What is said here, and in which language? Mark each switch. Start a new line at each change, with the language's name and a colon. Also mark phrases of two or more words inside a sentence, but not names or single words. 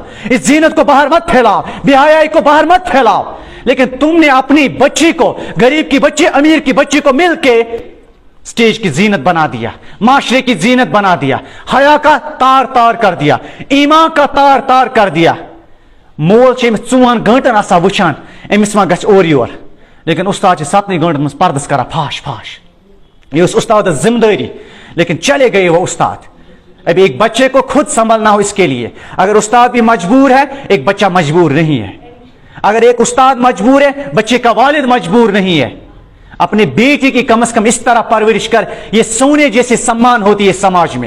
Urdu: اس زینت کو باہر مت پھیلاؤ, بے حیائی کو باہر مت پھیلاؤ. لیکن تم نے اپنی بچی کو, غریب کی بچی امیر کی بچی کو مل کے سٹیج کی زینت بنا دیا, معاشرے کی زینت بنا دیا, حیا کا تار تار کر دیا, ایمان کا تار تار کر دیا.
Kashmiri: مول امس 4 گھنٹن آسا وچان امس ما گژھِ اور یور, لیکن استاد 7 گھنٹن مز پردس کرا پھاش پھاش.
Urdu: یہ اس استاد ذمہ داری, لیکن چلے گئے وہ استاد. ابھی ایک بچے کو خود سنبھلنا ہو اس کے لیے. اگر استاد بھی مجبور ہے, ایک بچہ مجبور نہیں ہے. اگر ایک استاد مجبور ہے, بچے کا والد مجبور نہیں ہے. اپنے بیٹی کی کم از کم اس طرح پرورش کر, یہ سونے جیسے سمان ہوتی ہے سماج میں.